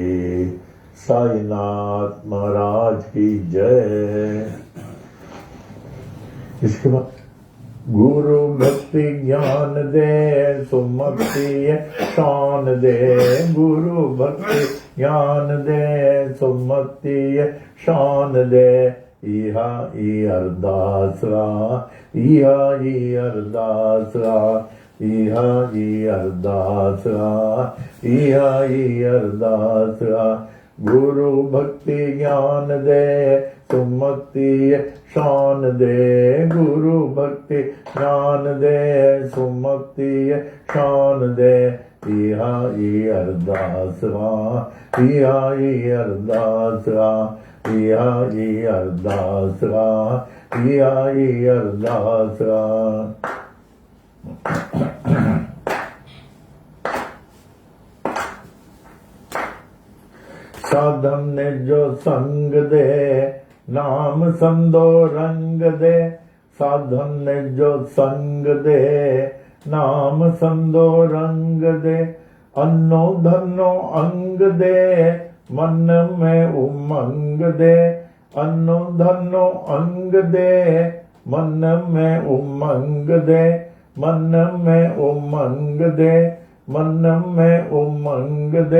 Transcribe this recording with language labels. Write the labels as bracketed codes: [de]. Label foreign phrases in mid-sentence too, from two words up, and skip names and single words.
[hi] साईनाथ महाराज की जय। इसके बाद [sd] गुरु भक्ति ज्ञान दे, सुमति शान दे। गुरु भक्ति ज्ञान दे, सुमति शान दे। इहा ई अरदासरा, इहा ई अरदासरा, इहा ई अरदासरा, इहा ई अरदासरा। गुरु भक्ति ज्ञान दे, सुमति शान दे, गुरु भक्ति ज्ञान दे, सुमति शान दे। इहा ई अरदास वा, इहा ई अरदास वा, इहा ई अरदास वा, इहा ई अरदास वा। साधन ने जो संग दे, नाम संदो रंग दे। साधन ने जो संग दे, नाम संदो रंग दे। अन्नो धनो अंग दे, मन में उमंग दे। अन्नो धनो अंग दे, मन में उमंग दे। मन में उमंग दे, मन में उमंग दे।